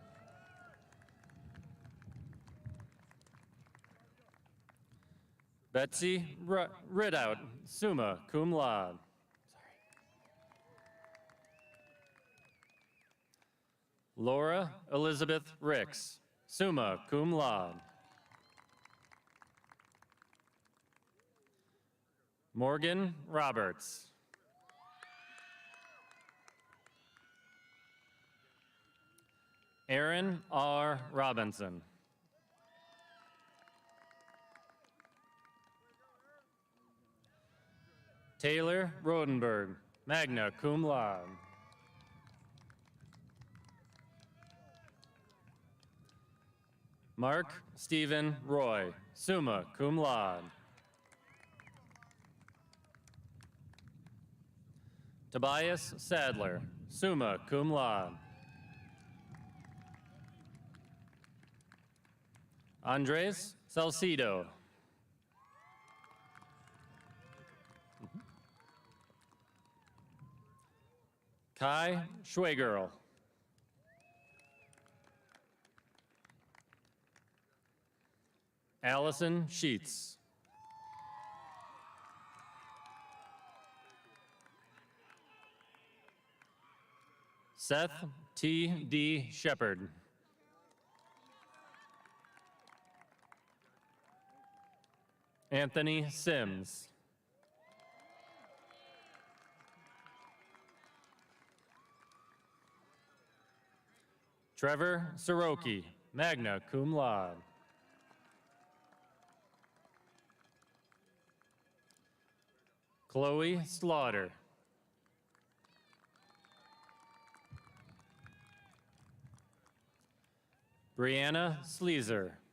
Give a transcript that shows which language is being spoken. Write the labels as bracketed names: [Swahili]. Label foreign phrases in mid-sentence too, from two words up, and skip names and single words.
[English] Betsy Ridout, [Latin] summa cum laude. [English] Laura Elizabeth Ricks, [Latin] summa cum laude. [English] Morgan Roberts. Aaron R. Robinson. Taylor Rodenberg, [Latin] magna cum laude. [English] Mark Stephen Roy, [Latin] summa cum laude. [English] Tobias Sadler, [Latin] summa cum laude. [English] Andres Salcido. Kai Schwegerl. Allison Sheets. Seth T. D. Shepard. Anthony Sims. Trevor Soroki, [Latin] magna cum laude. [English] Chloe Slaughter. Brianna Sleezer.